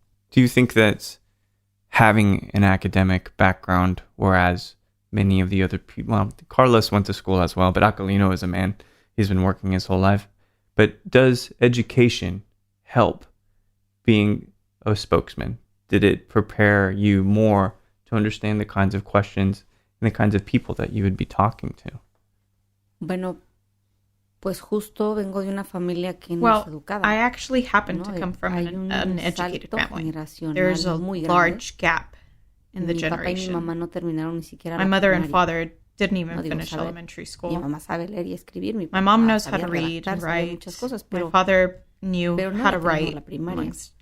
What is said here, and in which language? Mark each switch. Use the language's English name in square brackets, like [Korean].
[English] Do you think that having an academic background, whereas many of the other people, well, Carlos went to school as well, but Acalino is a man, he's been working his whole life. But does education help being a spokesman? Did it prepare you more to understand the kinds of questions and the kinds of people that you would be talking to? [Spanish] Bueno, pues justo vengo de una familia que no es educada. [English] I actually happen to come from an educated family. There's a large gap in the generation. My mother and father didn't even finish elementary school. My mom knows how to read and write. My father knew how to write, amongst